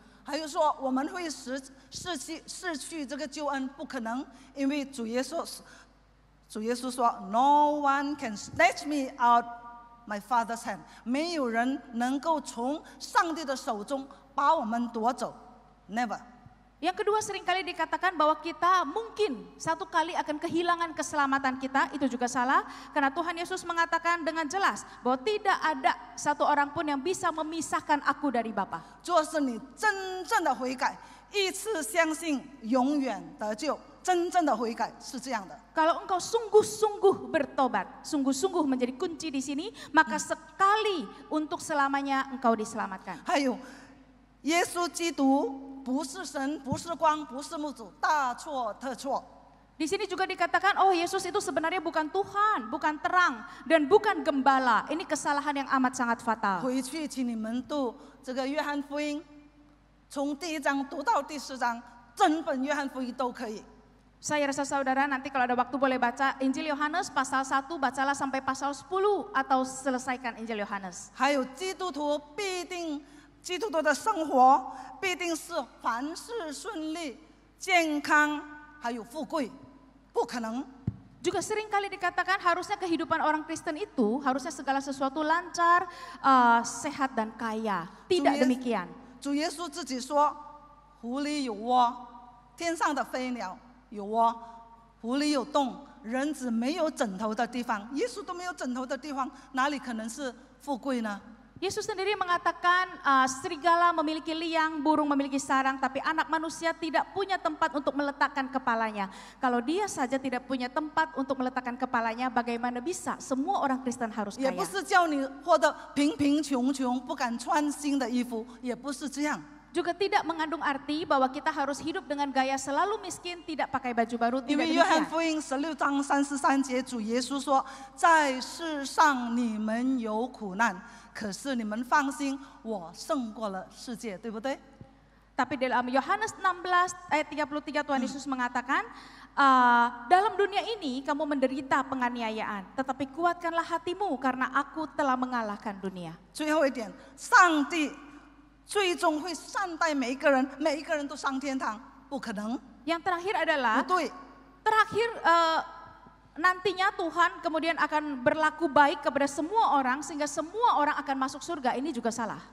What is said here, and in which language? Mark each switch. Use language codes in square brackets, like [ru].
[zh] 还有说我们会失去这个救恩，不可能，因为主耶稣说 ， [en] No one can snatch me out my Father's hand， [zh] 没有人能够从上帝的手中把我们夺走 ， [en] never。 [id] Yang kedua, seringkali dikatakan bahwa kita mungkin satu kali akan kehilangan keselamatan kita, itu juga salah. Karena Tuhan Yesus mengatakan dengan jelas bahwa tidak ada satu orang pun yang bisa memisahkan aku dari Bapa. [zh] 若是你真正的悔改，一次相信，永远得救。真正的悔改是这样的。 [id] Kalau engkau sungguh-sungguh bertobat, sungguh-sungguh menjadi kunci di sini, maka sekali untuk selamanya engkau diselamatkan. [zh] 还有，耶稣基督不是神，不是光，不是牧主，大错特错。 [id] Di sini juga dikatakan, oh Yesus itu sebenarnya bukan Tuhan, bukan terang, dan bukan gembala. Ini kesalahan yang amat sangat fatal. [zh] 回去，请你们读这个约翰福音，从第1章读到第10章，整本约翰福音都可以。 [id] Saya rasa saudara nanti kalau ada waktu boleh baca Injil Yohanes pasal 1, bacalah sampai pasal 10 atau selesaikan Injil Yohanes. [zh] 还有基督徒必定，基督徒的生活必定是凡事顺利、健康，还有富贵，不可能。 [id] Juga sering kali dikatakan harusnya kehidupan orang Kristen itu harusnya segala sesuatu lancar, sehat dan kaya. Tidak demikian. [zh] 主耶稣自己说：“湖里有窝，天上的飞鸟有窝，湖里有洞，人子没有枕头的地方。” 耶稣都没有枕头的地方，哪里可能是富贵呢？ [id] Yesus sendiri mengatakan serigala memiliki liang, burung memiliki sarang, tapi anak manusia tidak punya tempat untuk meletakkan kepalanya. Kalau dia saja tidak punya tempat untuk meletakkan kepalanya, bagaimana bisa semua orang Kristen harus [zh] 也 [id] kaya? [zh] 不是叫你活得贫贫穷穷，不敢穿新的衣服，也不是这样。 [id] Juga tidak mengandung arti bahwa kita harus hidup dengan gaya selalu miskin, tidak pakai baju baru, [zh] 因 [id] tidak [zh] 为约翰 [id] demikian. [zh] 福音16章33节，主耶稣说：“在世上你们有苦难，可是你们放心，我胜过了世界。” 对不对？ [id] Tapi dalam Yohanes 16 ayat 33 Tuhan Yesus mengatakan, dalam dunia ini kamu menderita penganiayaan, tetapi kuatkanlah hatimu karena aku telah mengalahkan dunia. [zh] 最后一点，上帝最终会善待每一个人，每一个人都上天堂，不可能， [id] Yang terakhir [zh] 不 [id] adalah [zh] 对。 [id] terakhir nantinya Tuhan kemudian akan berlaku baik kepada semua orang sehingga semua orang akan masuk surga. Ini juga salah.